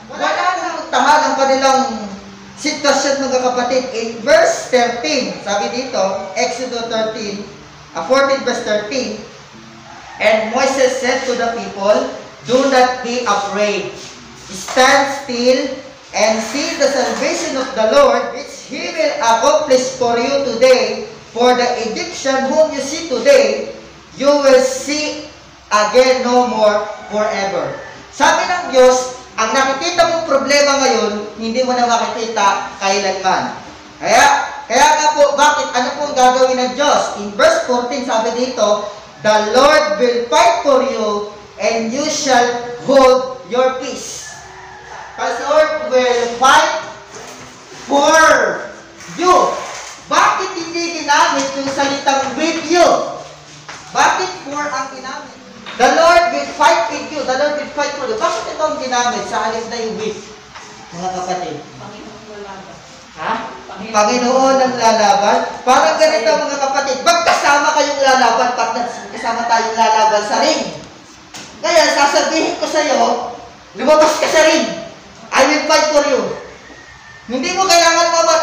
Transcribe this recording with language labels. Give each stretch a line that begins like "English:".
Filipino: Wala nang tahan ang kanilang sitwasyon, mga kapatid.
English: In verse 13,
Filipino: sabi dito,
English: Exodus 14 verse 13, and Moses said to the people, do not be afraid. Stand still and see the salvation of the Lord, which He will accomplish for you today. For the Egyptian whom you see today, you will see again no more forever.
Filipino: Sabi ng Diyos, ang nakikita mong problema ngayon, hindi mo na makikita kailanman. Kaya nga po, bakit? Ano po ang gagawin ng Diyos?
English: In verse 14,
Filipino: sabi dito,
English: the Lord will fight for you, and you shall hold your peace. The Lord will fight for you.
Filipino: Bakit hindi ginamit yung salitang with you? Bakit for ang ginamit?
English: The Lord will fight with you. The Lord will fight for you.
Filipino: Bakit ito ang ginamit sa alif na yung with, mga kapatid? Panginoon lalaban. Ha? Panginoon ang lalaban? Parang ganito, mga kapatid. Magkasama kayong lalaban, kasama tayong lalaban sa ring. Kaya sasabihin ko sa iyo, lumabas ka sa ring.
English: I will fight for you.
Filipino: Hindi mo kailangan ako